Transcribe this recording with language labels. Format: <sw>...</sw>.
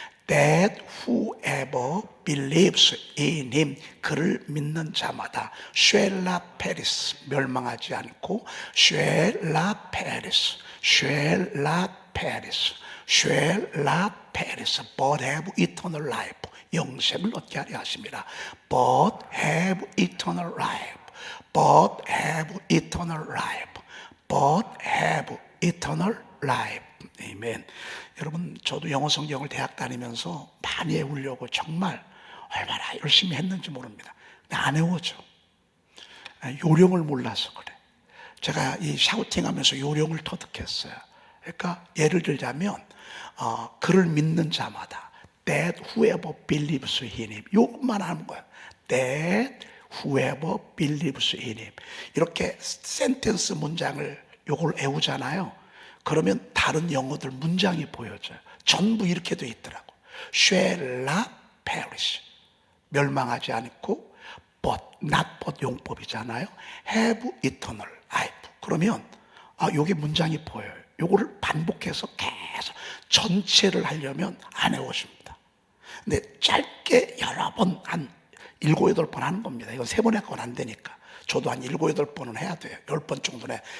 <en>that whoever believes in him,</en> <ko>그를 믿는 자마다</ko> <en>shall not perish,</en> <ko>멸망하지 않고</ko> <en>shall not perish, shall not perish, shall not perish, but have eternal life,</en> <ko>영생을 얻게 하려 하십니다.</ko> <en>but have eternal life, but have eternal life, but have eternal life.</en> <ko>아멘. 여러분, 저도 영어 성경을 대학 다니면서 많이 외우려고 정말 얼마나 열심히 했는지 모릅니다. 근데 안 외워져. 요령을 몰라서 그래. 제가 이 샤우팅하면서 요령을 터득했어요. 그러니까 예를 들자면 그를 믿는 자마다</ko> <en>that whoever believes in him,</en> <ko>요것만 하는 거야.</ko> <en>that whoever believes in him.</en> <ko>이렇게 센텐스 문장을 요걸 외우잖아요. 그러면 다른 영어들 문장이 보여져요. 전부 이렇게 돼 있더라고.</ko> <en>shall not perish,</en> <ko>멸망하지 않고,</ko> <en>but, not but 용법이잖아요. have eternal life.</en> <ko>그러면 요게 문장이 보여요. 요거를 반복해서 계속 전체를 하려면 안 외워집니다. 근데 짧게 여러 번, 한 7, 8번 하는 겁니다. 이건 3번 했건 안 되니까. 저도 한 7, 8번은 해야 돼요. 10번 정도는 해.</ko>